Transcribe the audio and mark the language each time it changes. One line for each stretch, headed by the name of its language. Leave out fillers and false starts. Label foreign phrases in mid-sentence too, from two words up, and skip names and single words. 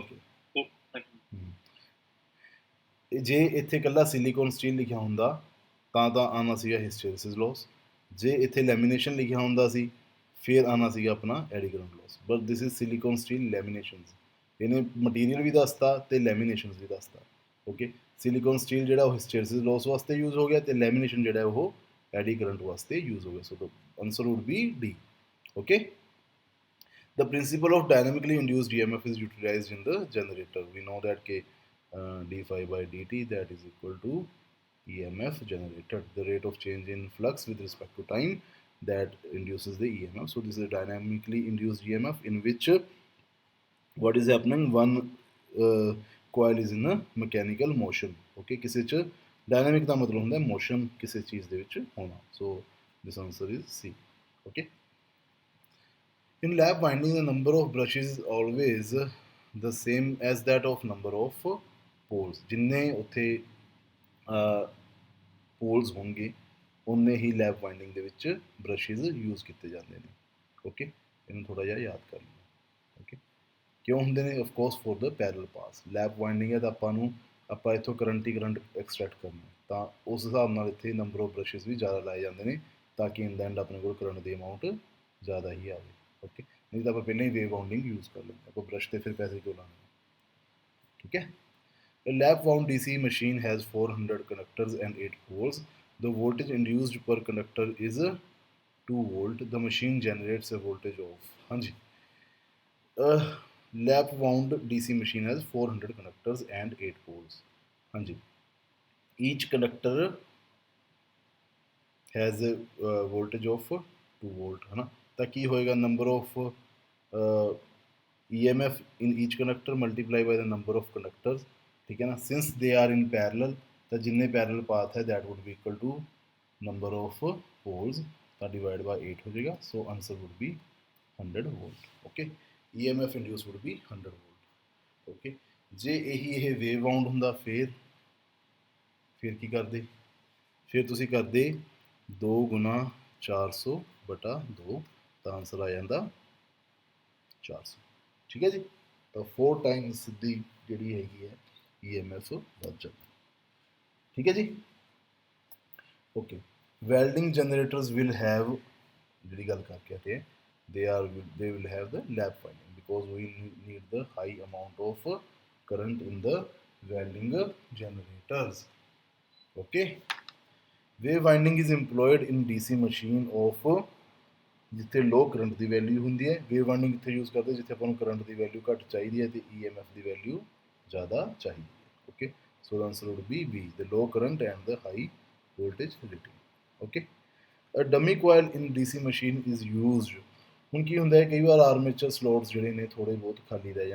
Punjabi: ਜੇ ਇੱਥੇ ਇਕੱਲਾ
English: silicon steel
Punjabi: ਲਿਖਿਆ ਹੁੰਦਾ ਤਾਂ ਆਉਣਾ ਸੀਗਾ
English: hysteresis loss.
Punjabi: ਜੇ ਇੱਥੇ ਲੈਮੀਨੇਸ਼ਨ ਲਿਖਿਆ ਹੁੰਦਾ ਸੀ ਫਿਰ ਆਉਣਾ ਸੀਗਾ ਆਪਣਾ
English: eddy current loss. but this is silicon steel laminations.
Punjabi: ਇਹਨੇ ਮਟੀਰੀਅਲ ਵੀ ਦੱਸਤਾ ਅਤੇ ਲੈਮੀਨੇਸ਼ਨਸ ਵੀ ਦੱਸਤਾ।
English: OK silicon steel
Punjabi: ਜਿਹੜਾ ਉਹ
English: hysteresis loss
Punjabi: ਵਾਸਤੇ ਯੂਜ਼ ਹੋ ਗਿਆ ਤੇ ਲੈਮੀਨੇਸ਼ਨ ਜਿਹੜਾ ਉਹ
English: eddy current
Punjabi: ਵਾਸਤੇ ਯੂਜ਼ ਹੋ ਗਿਆ
English: so the answer would be D okay the principle of dynamically induced EMF is utilized in the generator. We know that K d phi by dt that is equal to EMF generated, the rate of change in flux with respect to time that induces the EMF. So this is a dynamically induced EMF in which what is happening, one coil is in a mechanical motion.
Punjabi: Okay, ਕਿਸੇ ਚ dynamic ਦਾ ਮਤਲਬ ਹੁੰਦਾ motion ਕਿਸੇ ਚੀਜ਼ ਦੇ ਵਿੱਚ ਹੋਣਾ.
English: So this answer is C. Okay. In lap winding, the number of brushes is always the same as that of number of poles.
Punjabi: ਜਿੰਨੇ ਉੱਥੇ poles ਹੋਣਗੇ ਉੰਨੇ ਹੀ
English: lap winding
Punjabi: ਦੇ ਵਿੱਚ brushes use ਕੀਤੇ ਜਾਂਦੇ ਨੇ ਓਕੇ ਇਹਨੂੰ ਥੋੜਾ ਜਿਹਾ ਯਾਦ ਕਰ ਲਓ ਓਕੇ ਕਿਉਂ ਹੁੰਦੇ ਨੇ
English: of course for the parallel paths lap winding
Punjabi: ਹੈ ਤਾਂ ਆਪਾਂ ਇੱਥੋਂ ਕਰੰਟ ਹੀ ਕਰੰਟ ਐਕਸਟ੍ਰੈਕਟ ਕਰਨਾ ਤਾਂ ਉਸ ਹਿਸਾਬ ਨਾਲ ਇੱਥੇ
English: number of brushes
Punjabi: ਵੀ ਜ਼ਿਆਦਾ ਲਾਏ ਜਾਂਦੇ ਨੇ ਤਾਂ ਕਿ
English: in the end
Punjabi: ਆਪਣੇ ਕੋਲ ਕਰੰਟ ਦੀ ਅਮਾਊਂਟ ਜ਼ਿਆਦਾ ਹੀ ਆਵੇ
Hindi: ओके नहीं तो आप पहले ही वेव बाउंडिंग यूज़ कर लेंगे आपको ब्रश से फिर पैसे क्यों लाने ठीक है
English: A lap wound DC machine has 400 conductors and 8 poles. The voltage induced per conductor is 2 volt. The machine generates a voltage of
Hindi: हाँ जी
English: A lap wound DC machine has 400 conductors and 8 poles
Hindi: हाँ जी
English: Each conductor has a voltage of 2 volt
Hindi: है ना
Punjabi: ਤਾਂ ਕੀ ਹੋਏਗਾ
English: number of EMF in each conductor multiply by the number of conductors
Hindi: ठीक है ना
English: since they are in parallel
Punjabi: ਤਾਂ ਜਿੰਨੇ
English: parallel path ਹੈ that would be equal to number of poles ਤਾਂ divide by 8
Punjabi: ਹੋ ਜਾਏਗਾ
English: so answer would be 100 volt okay EMF induced would be 100 volt okay
Punjabi: ਜੇ ਇਹ
English: wave bound
Punjabi: ਹੁੰਦਾ ਫਿਰ ਕੀ ਕਰਦੇ ਫਿਰ ਤੁਸੀਂ ਕਰਦੇ 2 ਗੁਣਾ 400 ਬਟਾ 2 ਤਾਂ ਆਨਸਰ ਆ ਜਾਂਦਾ 400 ਠੀਕ ਹੈ ਜੀ ਤਾਂ 4 ਟਾਈਮਸ ਸਿੱਧੀ ਜਿਹੜੀ ਹੈਗੀ ਹੈ EMF ਵੱਧ ਜਾਂਦੀ ਠੀਕ ਹੈ ਜੀ
English: okay welding generators will have
Punjabi: ਜਿਹੜੀ ਗੱਲ ਕਰਕੇ ਆਤੇ ਹੈ
English: they will have the lap winding because we need the high amount of current in the welding generators okay wave winding is employed in DC machine of
Punjabi: ਜਿੱਥੇ ਲੋ ਕਰੰਟ ਦੀ ਵੈਲਿਊ ਹੁੰਦੀ ਹੈ ਵੇਵ ਵਾਈਂਡਿੰਗ ਕਿੱਥੇ ਯੂਜ਼ ਕਰਦੇ ਜਿੱਥੇ ਆਪਾਂ ਨੂੰ ਕਰੰਟ ਦੀ ਵੈਲਿਊ ਘੱਟ ਚਾਹੀਦੀ ਹੈ ਤੇ EMF ਦੀ ਵੈਲਿਊ ਜ਼ਿਆਦਾ ਚਾਹੀਦੀ ਹੈ ਓਕੇ
English: so the answer would be B the low current and the high voltage rating okay a dummy coil in DC machine is used
Punjabi: ਹੁਣ ਕੀ ਹੁੰਦਾ ਹੈ ਕਈ ਵਾਰ
English: armature slots
Punjabi: ਜਿਹੜੇ ਨੇ ਥੋੜ੍ਹੇ ਬਹੁਤ ਖਾਲੀ ਰਹਿ